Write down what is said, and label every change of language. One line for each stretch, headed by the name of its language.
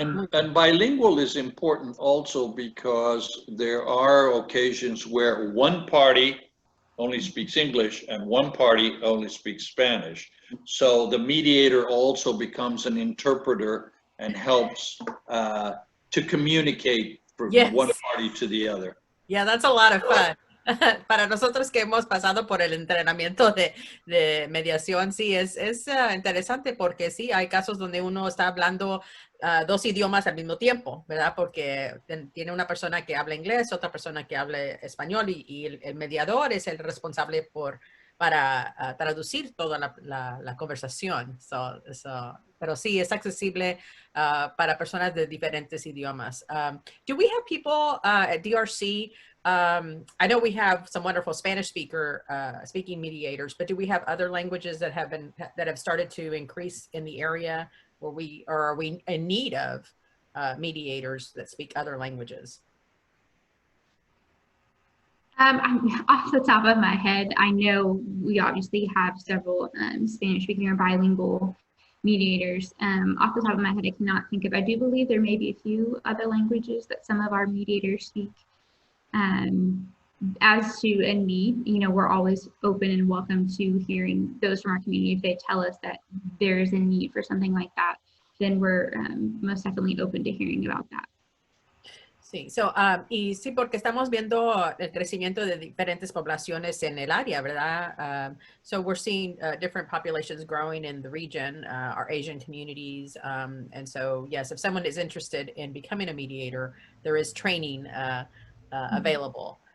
English: And bilingual is important also because there are occasions where one party only speaks English and one party only speaks Spanish. So the mediator also becomes an interpreter and helps to communicate from one party to the other. Yeah, that's a lot of fun.
Spanish: Para nosotros que hemos pasado por el entrenamiento de mediación, sí, es interesante porque sí, hay casos donde uno está hablando dos idiomas al mismo tiempo, ¿verdad? Porque tiene una persona que habla inglés, otra persona que habla español y el mediador es el responsable para traducir toda la conversación. Pero sí, es accesible para personas de diferentes idiomas.
English: Do we have people at DRC? I know we have some wonderful Spanish speaking mediators, but do we have other languages that have started to increase in the area are we in need of mediators that speak other languages? Off the top of my head, I know we obviously have several Spanish-speaking or bilingual mediators. Off the top of my head, I cannot think of. I do believe there may be a few other languages that some of our mediators speak. As to a need, we're always open and welcome to hearing those from our community. If they tell us that there's a need for something like that, then we're most definitely open to hearing about that.
Spanish: Sí, y sí, porque estamos viendo el crecimiento de diferentes poblaciones en el área, ¿verdad?
English: So we're seeing different populations growing in the region, our Asian communities. And so, yes, if someone is interested in becoming a mediator, there is training available.